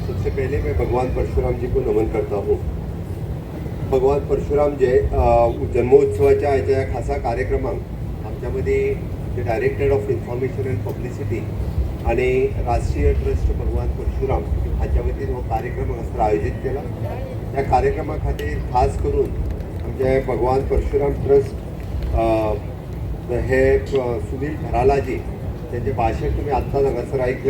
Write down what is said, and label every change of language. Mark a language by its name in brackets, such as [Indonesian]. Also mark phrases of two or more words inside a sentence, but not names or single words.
[Hindi] पहले मैं भगवान परशुराम जी को नमन करता हूँ। [Konkani] भगवान परशुराम जे जन्मोत्सवाच्या ह्याच्या खासा कार्यक्रमाक आमच्यामध्ये जे डायरेक्टर ऑफ इन्फॉर्मेशन अँड पब्लिसिटी आणि राष्ट्रीय ट्रस्ट भगवान परशुराम हाच्या वतीन हो कार्यक्रम हांगासर आयोजित केला। त्या कार्यक्रमा खातीर खास करून आमचे भगवान परशुराम ट्रस्ट हे सुनील भरालाजी त्यांचे भाषण तुम्ही आत्ताच हांगासर ऐकले।